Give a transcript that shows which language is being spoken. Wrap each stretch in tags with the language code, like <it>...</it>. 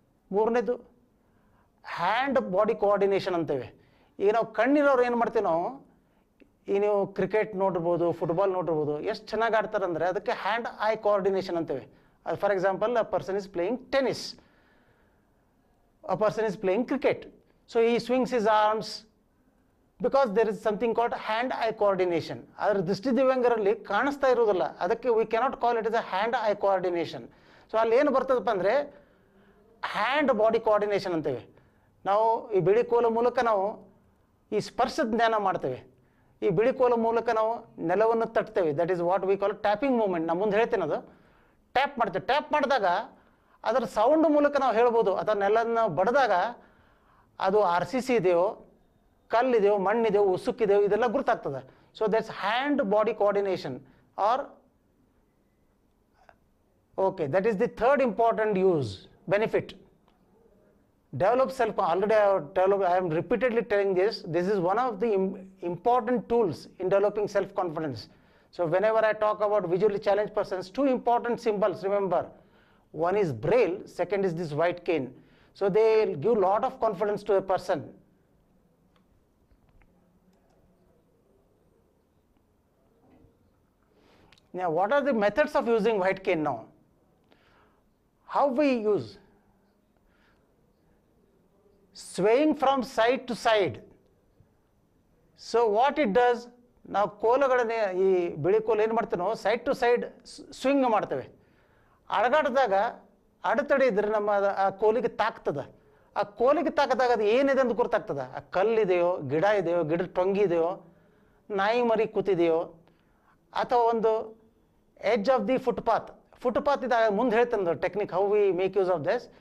<kn>ಮೂರನೇದು hand body coordination ಅಂತೇವೆ. ಈಗ ನಾವು ಕಣ್ಣಿರೋರು ಏನು ಮಾಡ್ತೀವಿ, ನಾವು ಈ ನೀವು ಕ್ರಿಕೆಟ್ ನೋಡಿರ್ಬೋದು, ಫುಟ್ಬಾಲ್ ನೋಡಿರ್ಬೋದು, ಎಷ್ಟು ಚೆನ್ನಾಗಿ ಆಡ್ತಾರೆ ಅಂದರೆ ಅದಕ್ಕೆ hand I coordination ಅಂತೇವೆ.</kn> <en>For example, a person is playing tennis, a person is playing cricket. So he swings his arms because there is something called hand-eye coordination.</en> <kn>ಅದರ ದೃಷ್ಟಿ ದಿವ್ಯಾಂಗರಲ್ಲಿ ಕಾಣಿಸ್ತಾ ಇರೋದಿಲ್ಲ, ಅದಕ್ಕೆ</kn> <en>We cannot call it is a hand eye coordination.</en> <kn>So ಅಲ್ಲಿ ಏನು ಬರ್ತದಪ್ಪ ಅಂದರೆ hand body coordination ಅಂತೇವೆ. ನಾವು ಈ ಬಿಳಿ ಕೋಲ ಮೂಲಕ ನಾವು ಈ ಸ್ಪರ್ಶ ಜ್ಞಾನ ಮಾಡ್ತೇವೆ. ಈ ಬಿಳಿ ಕೋಲ ಮೂಲಕ ನಾವು ನೆಲವನ್ನು ತಟ್ತೇವೆ.</kn> <en>That is what we call tapping movement.</en> <kn>ನಾನು ಮುಂದೆ ಹೇಳ್ತೇನೆ, ಅದು ಟ್ಯಾಪ್ ಮಾಡ್ತೇವೆ. ಟ್ಯಾಪ್ ಮಾಡಿದಾಗ ಅದರ ಸೌಂಡ್ ಮೂಲಕ ನಾವು ಹೇಳ್ಬೋದು, ಅಥವಾ ನೆಲನ ಬಡಿದಾಗ ಅದು RCC ಇದೆಯೋ, ಕಲ್ಲಿದೆಯೋ, ಮಣ್ಣಿದೆಯೋ, ಉಸುಕ್ಕಿದೆಯೋ, ಇದೆಲ್ಲ ಗುರುತಾಗ್ತದೆ.</kn> <en>So that's hand body coordination or okay, that is the third important use benefit. Develop self, already I am repeatedly telling this is one of the important tools in developing self-confidence. So whenever I talk about visually challenged persons, two important symbols, remember, one is braille, second is this white cane. So they give lot of confidence to a person. Now what are the methods of using white cane now? How we use? Swaying from side to side. So what it does,</en> <kn>ನಾವು ಕೋಲುಗಳನ್ನೇ ಈ ಬಿಳಿ ಕೋಲು ಏನು ಮಾಡ್ತೇವೆ ನಾವು side to side swing ಮಾಡ್ತೇವೆ. ಅಳಗಾಡಿದಾಗ ಅಡೆತಡೆ ಇದ್ರೆ ನಮ್ಮ ಆ ಕೋಲಿಗೆ ತಾಕ್ತದೆ. ಆ ಕೋಲಿಗೆ ತಾಕದಾಗ ಅದು ಏನಿದೆ ಅಂತ ಗೊತ್ತಾಗ್ತದೆ. ಆ ಕಲ್ಲಿದೆಯೋ, ಗಿಡ ಇದೆಯೋ, ಗಿಡದ ಟೊಂಗಿ ಇದೆಯೋ, ನಾಯಿ ಮರಿ ಕೂತಿದೆಯೋ, ಅಥವಾ ಒಂದು</kn> <en>edge of the footpath</en> <kn>ಇದ್ದಾಗ ಮುಂದೆ ಹೇಳ್ತೇನೆ</kn> <en>Technique how we make use of this.</en>